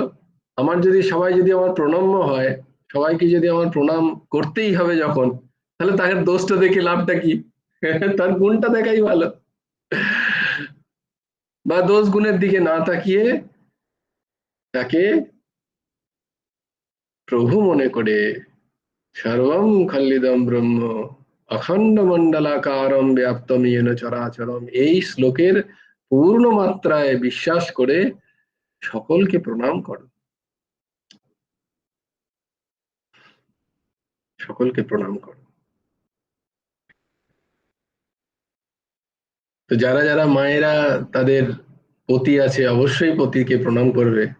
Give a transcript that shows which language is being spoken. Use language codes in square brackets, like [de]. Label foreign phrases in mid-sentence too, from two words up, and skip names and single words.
[bn] আমার যদি সবাই যদি আমার প্রণম্য হয়, সবাইকে যদি আমার প্রণাম করতেই হবে যখন, তাহলে তাকে দোষটা দেখে লাভটা কি? তার গুণটা দেখাই ভালো। বা দোষ গুণের দিকে না তাকিয়ে তাকে প্রভু মনে করে, [sa] সর্বম খল্লিদম ব্রহ্ম অখণ্ড মণ্ডলাকারম ব্যাপ্তম येन চরাচরম, [bn] এই শ্লোকের পূর্ণ মাত্রায় বিশ্বাস করে সকলকে প্রণাম করো, সকলকে প্রণাম করো। তো যারা যারা মায়েরা তাদের পতি আছে, অবশ্যই পতিকে প্রণাম করবে।